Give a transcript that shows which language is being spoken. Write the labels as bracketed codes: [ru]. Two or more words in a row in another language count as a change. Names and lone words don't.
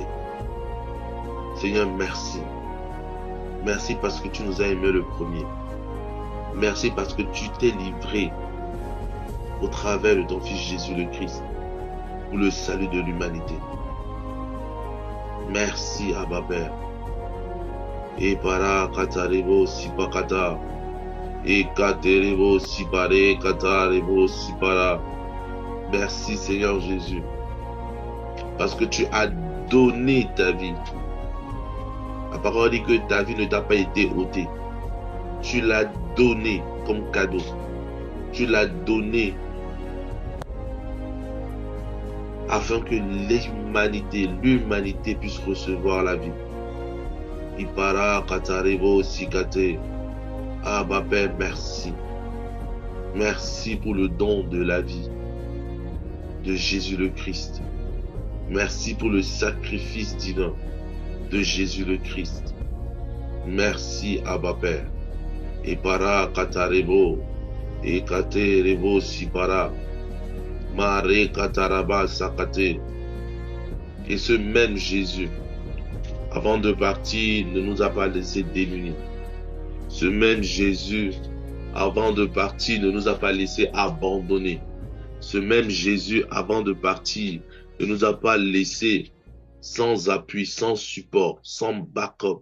[fr] Seigneur, merci. Merci parce que tu nous as aimés le premier. Merci parce que tu t'es livré au travers de ton Fils Jésus le Christ pour le salut de l'humanité. Merci, Abba Père. Et para katarebo sipakata. Et katerebo sipare katarebo sipara. Merci Seigneur Jésus, parce que tu as donné ta vie. La parole dit que ta vie ne t'a pas été ôtée. Tu l'as donnée comme cadeau. Tu l'as donnée afin que l'humanité puisse recevoir la vie. Ipara katarebo sikate. Abba Père, merci. Merci pour le don de la vie de Jésus le Christ. Merci pour le sacrifice divin de Jésus le Christ. Merci Abba Père. Et para katarebo, et katerebo sipara, mare kataraba sakate. Et ce même Jésus, avant de partir, ne nous a pas laissé démunis. Ce même Jésus, avant de partir, ne nous a pas laissé abandonnés. Ce même Jésus, avant de partir, ne nous a pas laissés sans appui, sans support, sans backup.